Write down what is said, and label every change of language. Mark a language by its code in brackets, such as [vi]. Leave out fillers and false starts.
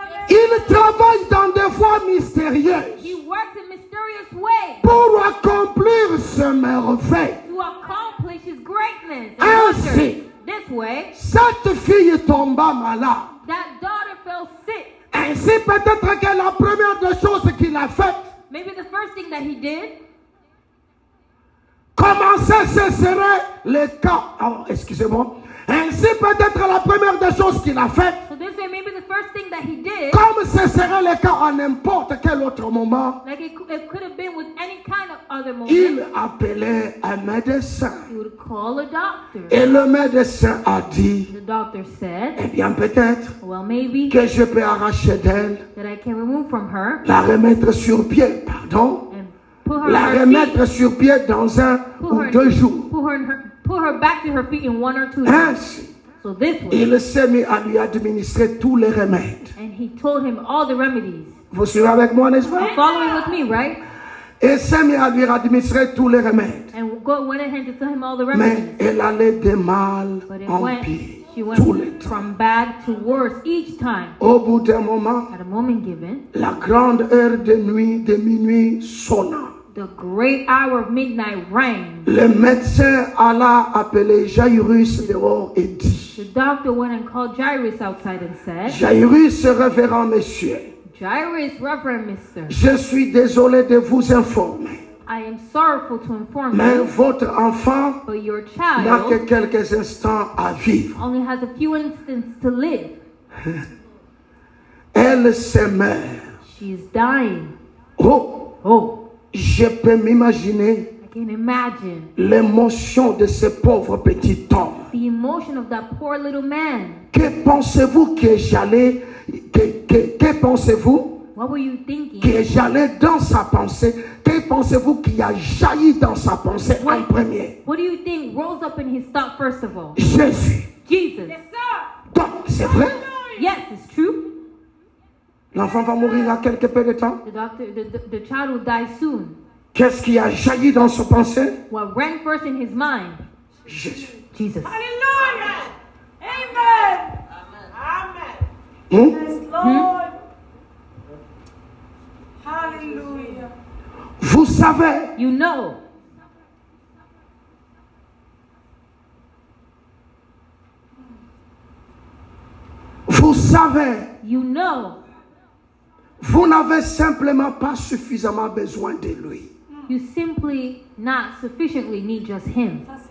[fr] Il travaille dans des voies mystérieuses. [en] He works in mysterious ways [fr] Pour accomplir ce merveille. [en] to accomplish his greatness. And [fr] Ainsi, [en] wonders. This way, [fr] cette fille tomba malade. [en] that daughter fell sick. [fr] Ainsi, peut-être que la première des choses qu'il a faites, [en] Maybe the first thing that he did, [fr] commencer, ce serait le cas. Oh, excusez-moi. Ainsi, peut-être la première des choses qu'il a faites, [en] so this way, maybe the first thing that he did, [fr] comme ce serait le cas à n'importe quel autre moment, [en] like it could have been with any kind of other moment, [fr] il appelait un médecin. [en] he would call a doctor. [fr] Et le médecin a dit, [en] The doctor said, [fr] eh bien peut-être [en] well, maybe [fr] que je peux arracher d'elle, [en] that I can remove from her [fr] la remettre sur pied, pardon, [en] and put her [fr] la [en] on her [fr] remettre [en] feet, [fr] sur pied dans un ou 2 jours. [en] put her back to her feet in 1 or 2 days. [fr] Ainsi, [en] So this way, [fr] il s'est mis à lui administrer tous les remèdes. [en] and he told him all the remedies. [fr] Vous suivez avec moi, n'est-ce pas? [en] You're following with me, right? [fr] Il s'est mis à lui administrer tous les remèdes. [en] And went ahead to tell him all the [fr] Mais [en] remedies. [fr] elle allait de mal [en] But it [fr] en [en] went, [fr] pire, [en] she went [fr] tous les temps. [en] from bad to worse each time. [fr] Au bout d'un moment, [en] At a moment given, [fr] la grande heure de nuit, de minuit sonna. [en] the great hour of midnight rang. [fr] Le médecin alla appeler Jairus dehors et dit, [en] The doctor went and called Jairus outside and said, [fr] Jairus, révérend monsieur, [en] Jairus, Reverend Mister, [fr] je suis désolé de vous informer, [en] I am sorrowful to inform [fr] mais [en] you, [fr] votre enfant [en] but your [fr] n'a que [en] child [fr] quelques instants à vivre. [en] only has a few instants to live. [fr] Elle se meurt. [en] She is dying. [fr] Oh, [en] Oh, [fr] je peux m'imaginer [en] I can imagine [fr] l'émotion de ce pauvre petit homme. [en] the emotion of that poor little man. [fr] Que pensez-vous que j'allais, que pensez-vous [en] What were you thinking? [fr] que j'allais dans sa pensée? Que pensez-vous qui a jailli dans sa pensée en premier? [en] What do you think rose up in his thought first of all? [fr] Jésus. [en] Jesus. [fr] Donc, c'est vrai, [en] Yes, it's true. [fr] l'enfant va mourir à quelque peu de temps. [en] The child will die soon. [fr] Qu'est-ce qui a jailli dans sa pensée? [en] What rang first in his mind? [fr] Jésus. [en] Jesus. Hallelujah. Amen. Amen. Yes, Lord. Hallelujah. [fr] Vous savez, [en] You know, [fr] vous savez, [en] you know, [fr] vous n'avez simplement pas suffisamment besoin de lui. [en] you simply not sufficiently need just him.